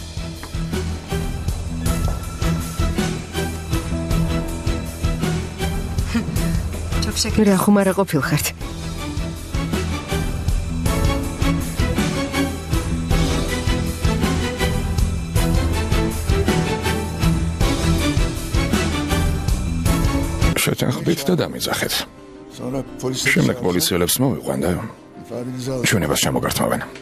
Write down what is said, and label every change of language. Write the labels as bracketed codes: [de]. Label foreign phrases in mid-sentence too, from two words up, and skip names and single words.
[ka] რა ხუმარა ყოფილხართ. შეთანხმდით და დამიძახეთ. [tr] sonra polis [ka] შემდეგ პოლიციელებს მოვიყვან და [tr] ifadenizi alın. [ka] ჩვენებას ჩამოგართმევენ.